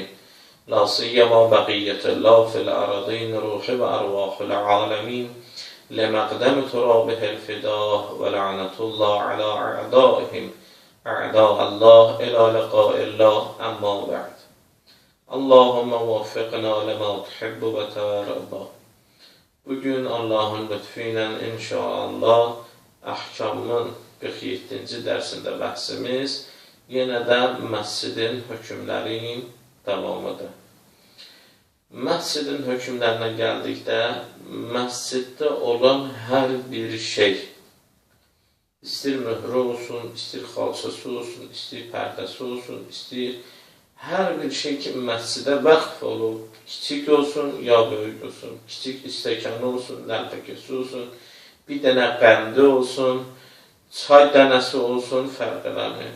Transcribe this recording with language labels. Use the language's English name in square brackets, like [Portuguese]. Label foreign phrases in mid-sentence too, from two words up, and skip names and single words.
[Arabic] لا سيما بقية الله في الأرضين روح وأرواح العالمين لمقدم ترابه الفداء ولعنة الله على أعدائهم أعداء الله إلى لقاء الله أما بعد. اللهم وفقنا لما تحب وترضى. [Azerbaijani] Bugün Allah'ın lütfüyle inşallah ahkamın 47. dərsində bəhsimiz yenə də məscidin hökmləri davamıdır. Məscidin hökmlərinə gəldikdə, məsciddə olan hər bir şey, istir möhrü olsun, istir xalçası olsun, istir pərdəsi olsun, istir hər bir şey ki, məscidə vəqf olub, kiçik olsun, ya böyük olsun, kiçik istəkanı olsun, nəlfəkəsi olsun, bir dənə qəndi olsun, çay dənəsi olsun, fərq eləmir.